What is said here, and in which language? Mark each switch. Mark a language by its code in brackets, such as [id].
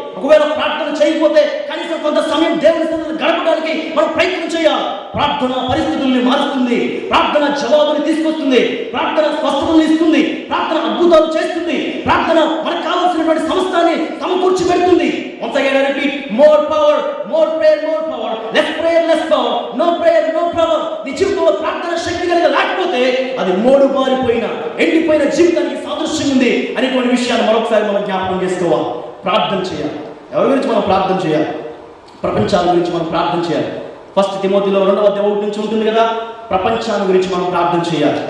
[te] ఒకవేళ ప్రార్థన చేయకపోతే కనీసం కొంత సమయం దేవుని సన్నిధిలో గడపడానికి మనం ప్రయత్నం చేయాలి. ప్రార్థన పరిస్థితుల్ని మారుస్తుంది. ప్రార్థన జవాబుని తీసుకొస్తుంది. ప్రార్థన స్వస్థతను ఇస్తుంది. ప్రార్థన అద్భుతాలు చేస్తుంది. ప్రార్థన మనకు కావాల్సినటువంటి సమస్తాన్ని సమకూర్చి పెడుతుంది. [en] Once again I repeat, more power, more prayer, more power. Less prayer, less power. No prayer, no power. [te] నీ జీవితంలో ప్రార్థన శక్తి కనుక లేకపోతే అది మోడు బారిపోయిన ఎండిపోయిన జీవితానికి సాదృశ్యం ఉంది అనేటువంటి విషయాన్ని మరొకసారి మనం జ్ఞాపకం చేసుకోవాలి. ప్రార్థన చేయాలి. ఎవరి గురించి మనం ప్రార్థన చేయాలి? ప్రపంచాల గురించి మనం ప్రార్థన చేయాలి. 1 తిమోతిలో 2వ అధ్యాయం 1 నుంచి ఉంటుంది కదా. ప్రపంచాన్ని గురించి మనం ప్రార్థన చేయాలి.